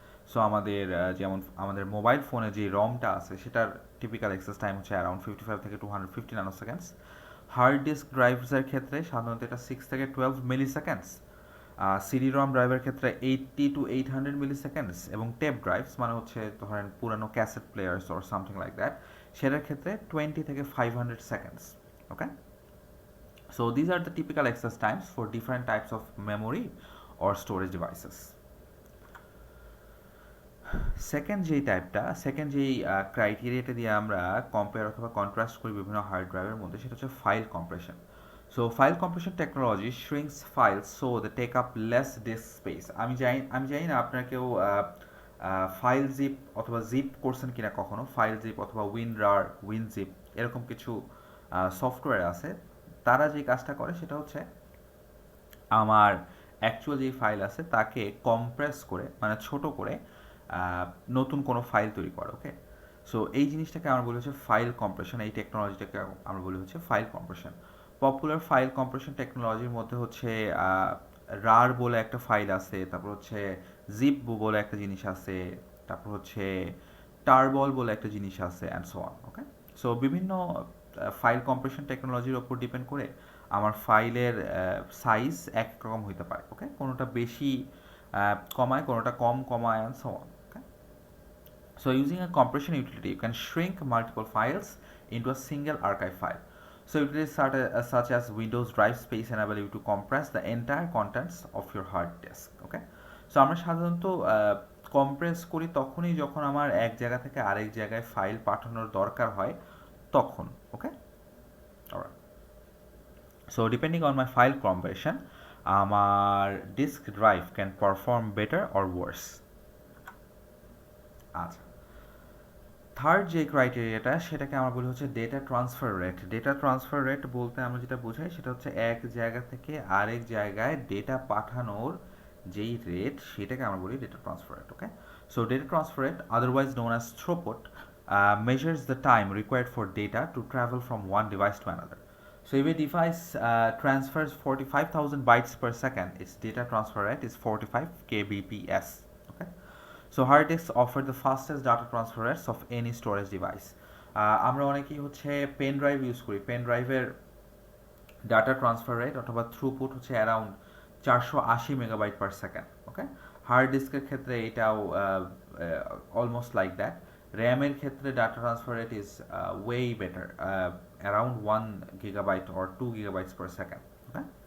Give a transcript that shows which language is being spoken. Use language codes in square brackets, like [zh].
[bn] So আমাদের যেমন আমাদের মোবাইল ফোনে যে রমটা আছে সেটার টিপিক্যাল অ্যাক্সেস টাইম হচ্ছে অ্যারাউন্ড 55 থেকে 250 ন্যানোসেকেন্ডস। হার্ড ডিস্ক ড্রাইভসের ক্ষেত্রে সাধারণত এটা 6 থেকে 12 মিলিসেকেন্ডস। সিডি রম ড্রাইভের ক্ষেত্রে 80 to 800 মিলিসেকেন্ডস, এবং টেপ ড্রাইভস মানে হচ্ছে ধরেন পুরানো cassette players [en] or something like that, [bn] সেটার ক্ষেত্রে 20 থেকে 500 seconds. [en] Okay, so these are the typical access times for different types of memory or storage devices. [bn] Second যেই ক্রাইটেরিয়াটা দিয়ে আমরা কম্পেয়ার অথবা কন্ট্রাস্ট করি বিভিন্ন হার্ড ড্রাইভের মধ্যে, সেটা হচ্ছে file compression. [en] So file compression technology shrinks files so they take up less disk space. [bn] আমি জানি না আপনারা কেউ ফাইল জিপ অথবা জিপ করছেন কিনা কখনো। ফাইল জিপ অথবা উইনজিপ এরকম কিছু সফটওয়্যার আছে। তারা যে কাজটা করে সেটা হচ্ছে আমার অ্যাকচুয়াল যে ফাইল আছে তাকে কম্প্রেস করে মানে ছোট করে নতুন কোনো ফাইল তৈরি করা। ওকে, সো এই জিনিসটাকে আমরা বলি হচ্ছে ফাইল কম্প্রেশন। এই টেকনোলজিটাকে আমরা বলি হচ্ছে file compression. Popular file compression টেকনোলজির মধ্যে হচ্ছে রার বলে একটা ফাইল আছে, তারপর হচ্ছে জিপ বলে একটা জিনিস আছে, তারপর হচ্ছে টারবল বলে একটা জিনিস আছে, and so on. Okay, so বিভিন্ন ফাইল কম্প্রেশন টেকনোলজির ওপর ডিপেন্ড করে আমার ফাইলের সাইজ একরকম হইতে পারে, ওকে? কোনোটা বেশি কমায়, কোনোটা কম কমায়, and so on, okay? [en] So using a compression utility, you can shrink multiple files into a single archive file. So utilities such as Windows DriveSpace enable you to compress the entire contents of your hard disk. Okay? [bn] So আমরা সাধারণত compress করি তখনই যখন আমার এক জায়গা থেকে আরেক জায়গায় ফাইল পাঠানোর দরকার হয় তখন, ওকে? Alright. [en] So depending on my file compression, আমার disk drive can perform better or worse. [bn] আচ্ছা, থার্ড যে ক্রাইটেরিয়াটা সেটাকে আমরা বলি হচ্ছে data transfer rate. Data transfer rate বলতে আমরা যেটা বোঝাই সেটা হচ্ছে এক জায়গা থেকে আরেক জায়গায় ডেটা পাঠানোর যেই রেট সেটাকে আমরা বলি data transfer rate, okay? [en] So data transfer rate, otherwise known as throughput, measures the time required for data to travel from one device to another. So if a device transfers 45,000 bytes per second, its data transfer rate is 45 kbps, okay? So hard disks offer the fastest data transfer rates of any storage device. [bn] আমরা অনেকেই হচ্ছে pen drive use করি, pen ড্রাইভের data transfer rate অথবা throughput হচ্ছে around 480 megabyte per second, ওকে? Hard ডিস্কের ক্ষেত্রে এটাও অলমোস্ট লাইক দ্যাট। [en] র্যামের ক্ষেত্রে data transfer rate is way better, around 1 gigabyte or 2 gigabytes per second, ওকে?